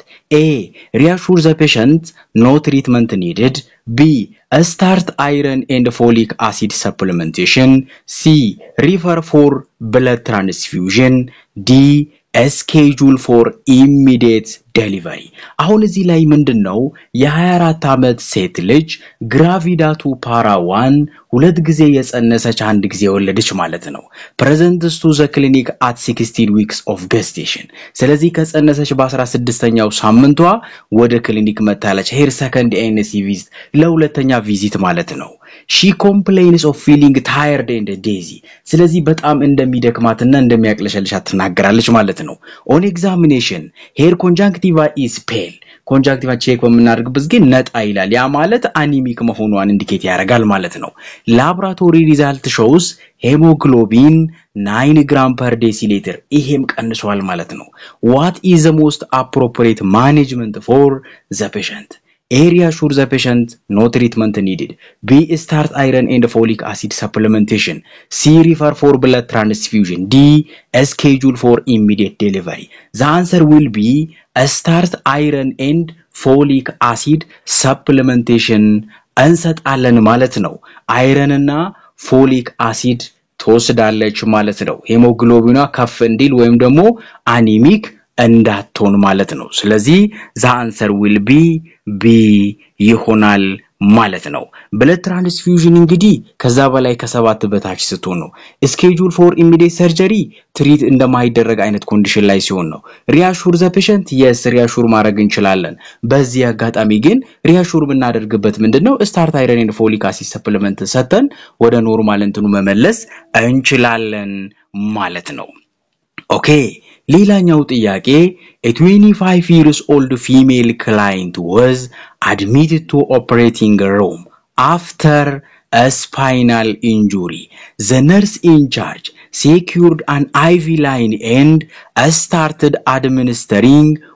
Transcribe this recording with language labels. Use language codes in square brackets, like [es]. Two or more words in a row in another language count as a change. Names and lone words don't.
[en] A. Reassure the patient no treatment needed. B. Start iron and folic acid supplementation. C. Refer for blood transfusion. D. a schedule for immediate delivery. [am] አሁን እዚህ ላይ ምንድነው የ24 ዓመት ሴት ልጅ [en] gravida two para 1 [am] ሁለት ጊዜ የጸነሰች አንድ ጊዜ ወለደች ማለት ነው [en] presents to the clinic at 16 weeks of gestation [am] ስለዚህ ከጸነሰች በ16ኛው ሳምንቷ ወደ ክሊኒክ መታለች [en] her second ANC visit [am] ለሁለተኛ ቪዚት ማለት ነው [en] she complains of feeling tired and dizzy [am] ስለዚህ በጣም እንደሚደክማትና እንደሚያቅለሸልሻት ተናገራለች ማለት ነው [en] on examination hair conjunctiva is pale conjunctiva check [am] በመናደርግበት ግን ነጣ ይላል ያ ማለት [en] anemic [am] መሆኗን ኢንዲኬት ያደርጋል ማለት ነው [en] laboratory result shows hemoglobin 9 gram per deciliter [am] ይሄም ቀንሷል ማለት ነው [en] what is the most appropriate management for the patient A reassure the patient no treatment needed B start iron and folic acid supplementation C refer for blood transfusion D a schedule for immediate delivery the answer will be a start iron and folic acid supplementation [am] እንሰጣለን ማለት ነው አይረን እና ፎሊክ አሲድ ተወስዳለች ማለት ነው ሄሞግሎቢኗ ከፍ እንዲል ወይም ደግሞ አኒሚክ እንዳትሆን ማለት ነው ስለዚህ [en] the answer will be B [am] ይሆናል ማለት ነው [en] blood transfusion [am] እንግዲህ ከዛ በላይ ከ7 በታች ስትሆን ነው [en] schedule for immediate surgery [am] ትሪት እንደማይደረግ አይነት ኮንዲሽን ላይ ሲሆን ነው [en] reassure the patient yes reassure [am] ማድረግ እንችላለን በዚህ አጋጣሚ ግን reassure ብናደርግበት ምንድነው [en] start iron and folic acid supplement [am] ሰተን ወደ ኖርማል እንትኑ መመለስ እንችላለን ማለት ነው [en] Okay [am] ሌላኛው ጥያቄ [en] a 25 years old female client was admitted to operating room after a spinal injury the nurse in charge secured an IV line and started administering